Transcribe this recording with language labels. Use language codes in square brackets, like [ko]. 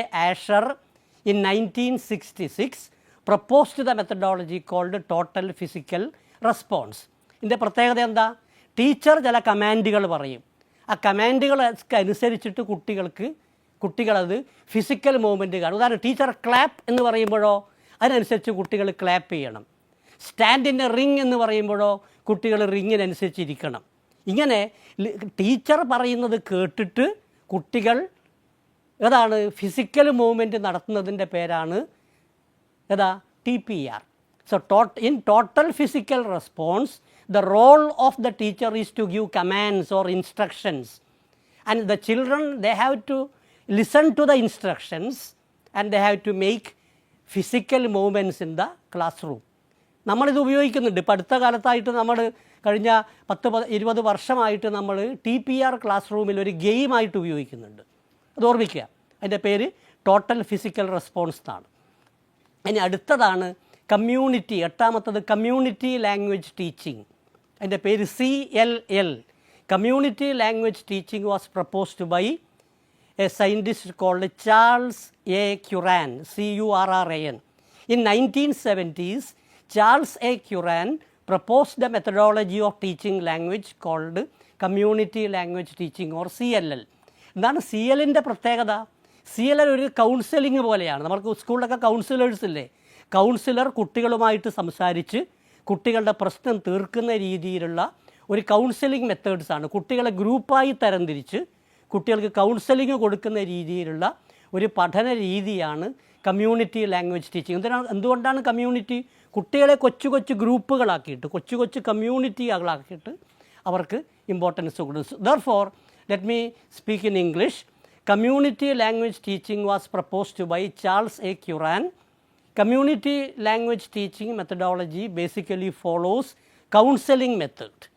[en] Asher in 1966 proposed the methodology called total physical response. [ml] ഇതിൻ്റെ പ്രത്യേകത എന്താ? ടീച്ചർ ചില കമാൻഡുകൾ പറയും. ആ കമാൻഡുകളൊക്കെ അനുസരിച്ചിട്ട് കുട്ടികളത് ഫിസിക്കൽ മൂവ്മെൻറ്റ് കാണും. ഉദാഹരണം ടീച്ചർ ക്ലാപ്പ് എന്ന് പറയുമ്പോഴോ അതിനനുസരിച്ച് കുട്ടികൾ ക്ലാപ്പ് ചെയ്യണം. [en] stand in a ring [ml] എന്ന് പറയുമ്പോഴോ കുട്ടികൾ റിങ്ങിനനുസരിച്ചിരിക്കണം. ഇങ്ങനെ ടീച്ചർ പറയുന്നത് കേട്ടിട്ട് കുട്ടികൾ ഏതാണ് ഫിസിക്കൽ മൂവ്മെൻറ്റ് നടത്തുന്നതിൻ്റെ പേരാണ് TPR. [en] So in total physical response, the role of the teacher is to give commands or instructions, and the children, they have to listen to the instructions and they have to make physical movements in the classroom. [ml] നമ്മളിത് ഉപയോഗിക്കുന്നുണ്ട്. ഇപ്പോൾ അടുത്ത കാലത്തായിട്ട് നമ്മൾ കഴിഞ്ഞ 10-20 വർഷമായിട്ട് നമ്മൾ TPR class റൂമിൽ ഒരു ഗെയിമായിട്ട് ഉപയോഗിക്കുന്നുണ്ട്. അത് ഓർമ്മിക്കുക. അതിൻ്റെ പേര് ടോട്ടൽ ഫിസിക്കൽ റെസ്പോൺസ് എന്നാണ്. ഇനി അടുത്തതാണ് കമ്മ്യൂണിറ്റി. എട്ടാമത്തത് community language teaching. അതിൻ്റെ പേര് CLL. [en] Community language teaching was proposed by a scientist called Charles A. Curran, CURRAN. In 1970s, Charles A. Curran proposed the methodology of teaching language called community language teaching or CLL. [ml] എന്താണ് CLLൻ്റെ പ്രത്യേകത? CLL ഒരു counselling പോലെയാണ്. നമുക്ക് സ്കൂളിലൊക്കെ councillors ഇല്ലേ, councillor കുട്ടികളുമായിട്ട് സംസാരിച്ച് കുട്ടികളുടെ പ്രശ്നം തീർക്കുന്ന രീതിയിലുള്ള ഒരു കൗൺസിലിംഗ് മെത്തേഡ്സാണ്. കുട്ടികളെ ഗ്രൂപ്പായി തരംതിരിച്ച് കുട്ടികൾക്ക് കൗൺസിലിംഗ് കൊടുക്കുന്ന രീതിയിലുള്ള ഒരു പഠന രീതിയാണ് കമ്മ്യൂണിറ്റി ലാംഗ്വേജ് ടീച്ചിങ്. എന്തുകൊണ്ടാണ് കമ്മ്യൂണിറ്റി? കുട്ടികളെ കൊച്ചു ഗ്രൂപ്പുകളാക്കിയിട്ട് കൊച്ചു കമ്മ്യൂണിറ്റികളാക്കിയിട്ട് അവർക്ക് ഇമ്പോർട്ടൻസ് കൊടുക്കും. [en] Therefore, let me speak in English. Community language teaching was proposed by Charles A. Curran. Community language teaching methodology basically follows counseling method.